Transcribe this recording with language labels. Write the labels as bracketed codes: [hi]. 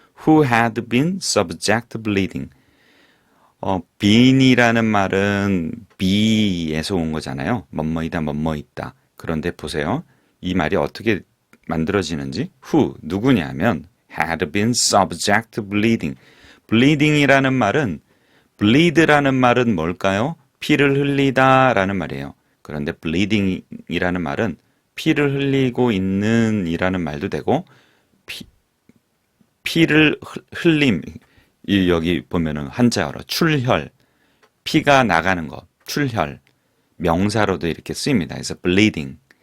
[en] Who had been subject to bleeding. [ko] bean이라는 말은 be에서 온 거잖아요. 뭐뭐이다, 뭐뭐있다. 그런데 보세요. 이 말이 어떻게 만들어지는지. [en] Who, [ko] 누구냐면 [en] had been subject to bleeding. [ko] bleeding이라는 말은 bleed라는 말은 뭘까요? 피를 흘리다 라는 말이에요. 그런데 bleeding이라는 말은 피를 흘리고 있는 이라는 말도 되고 피를 흘림 여기 보면은 한자어로 출혈 피가 나가는 것 출혈 명사로도 이렇게 쓰입니다. 그래서 bleeding.